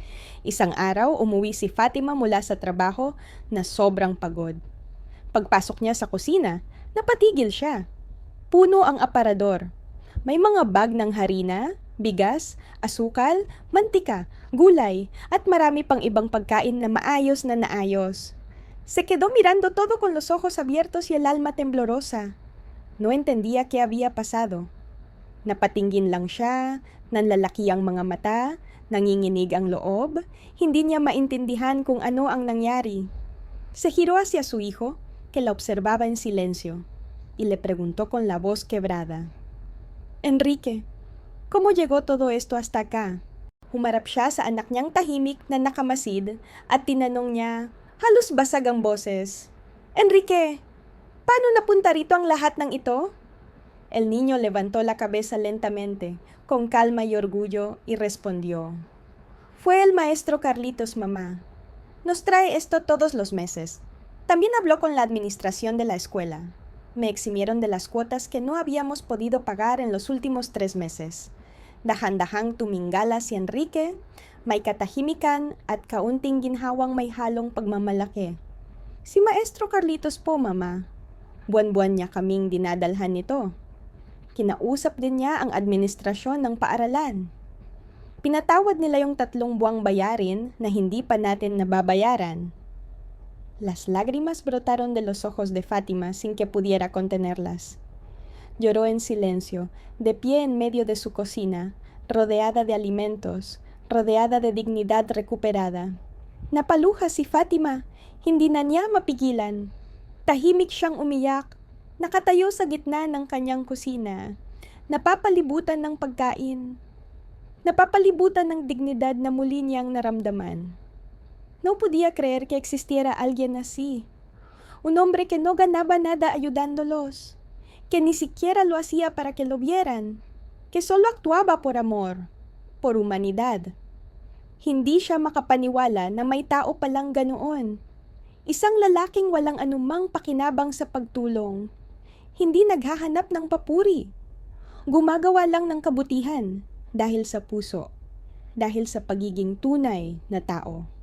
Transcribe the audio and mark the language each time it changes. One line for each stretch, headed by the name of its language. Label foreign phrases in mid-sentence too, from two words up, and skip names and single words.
Filipino: Isang araw, umuwi si Fatima mula sa trabaho na sobrang pagod. Pagpasok niya sa kusina, napatigil siya. Puno ang aparador. May mga bag ng harina, bigas, asukal, mantika, gulay, at marami pang ibang pagkain na maayos na naayos.
Spanish: Se quedó mirando todo con los ojos abiertos y el alma temblorosa. No entendía qué había pasado.
Filipino: Napatingin lang siya, nanlalaki ang mga mata, nanginginig ang loob, hindi niya maintindihan kung ano ang nangyari.
Spanish: Se giró hacia su hijo, que la observaba en silencio, y le preguntó con la voz quebrada, «Enrique, ¿cómo llegó todo esto hasta acá?
Filipino: Humarap siya sa anak niyang tahimik na nakamasid at tinanong niya, halos basag ang boses, Enrique, paano napunta rito ang lahat ng ito?
Spanish: El niño levantó la cabeza lentamente, con calma y orgullo, y respondió, Fue el maestro Carlitos, mamá. Nos trae esto todos los meses. También habló con la administración de la escuela. Me eximieron de las cuotas que no habíamos podido pagar en los últimos 3 meses.
Filipino: Dahan-dahang tumingala si Enrique, may katahimikan at kaunting ginhawang may halong pagmamalaki. Si Maestro Carlitos po, mama. Buwan-buwan niya kaming dinadalhan nito. Kinausap din niya ang administrasyon ng paaralan. Pinatawad nila yung 3 buwang bayarin na hindi pa natin nababayaran.
Spanish: Las lágrimas brotaron de los ojos de Fátima sin que pudiera contenerlas. Lloró en silencio, de pie en medio de su cocina, rodeada de alimentos, rodeada de dignidad recuperada.
Filipino: Napaluha si Fátima, hindi na niya mapigilan. Tahimik siyang umiyak, nakatayo sa gitna ng kanyang kusina, napapalibutan ng pagkain, napapalibutan ng dignidad na muli niyang naramdaman.
Spanish: No podía creer que existiera alguien así, un hombre que no ganaba nada ayudándolos, que ni siquiera lo hacía para que lo vieran, que solo actuaba por amor, por humanidad.
Filipino: Hindi siya makapaniwala na may tao palang ganoon. Isang lalaking walang anumang pakinabang sa pagtulong. Hindi naghahanap ng papuri. Gumagawa lang ng kabutihan dahil sa puso, dahil sa pagiging tunay na tao.